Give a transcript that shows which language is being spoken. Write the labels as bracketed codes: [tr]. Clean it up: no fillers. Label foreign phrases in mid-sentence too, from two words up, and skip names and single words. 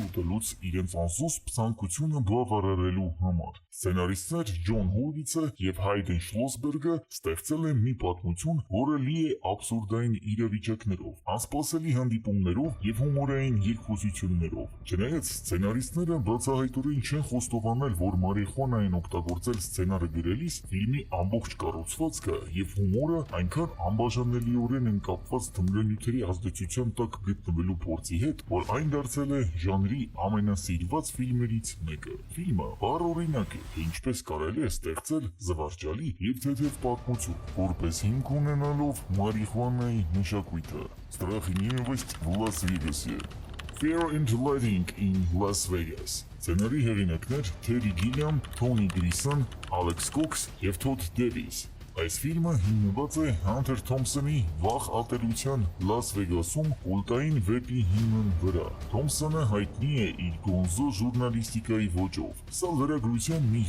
[hy] ուտելուց իրենց անզուսպ ցանկությունը բավարարելու համար։ Սցենարիստներ Ջոն Հուրվիցը և Հայդեն Շլոսբերգը ստեղծել են մի պատմություն, որը լի է աբսուրդային իրավիճակներով, անսպասելի հանդիպումներով և հումորային երկխոսություններով։ Չնայած սցենարիստները բացահայտորեն չեն խոստովանել, որ մարիխուանա են օգտագործել սցենարը գրելիս, ֆիլմի ամբողջ կառուցվածքը և հումորը այնքան անբաժանելիորեն են կապված թմրանյութերի ազդեցության տակ գտնվելու փորձի հետ, որ այն դարձել է ժանրի ամենասիրված ֆիլմերից մեկը։ Ֆիլմը բառօրինակ է, թե ինչպես կարելի է ստեղծել զվարճալի և թեթև պատմություն, որպես հիմք ունենալով մարիխուանայի մշակույթը։ Страх и ненависть в Լաս-Վեգասի։ Fear and Loathing in Las Vegas։ Սցենարի հեղինակներ Թերի Գիլյամ, Թոնի Գրիսոն, Ալեքս Կոքս և Թոդ Դևիս։ Այս ֆիլմը հիմնված է Հանթեր Թոմփսոնի վաղ ատելության Լաս Վեգասում կուլտային վեպի հիման վրա։ Թոմփսոնը հայտնի է իր գոնզո ժուրնալիստիկայի ոճով։ Սա լրագրության մի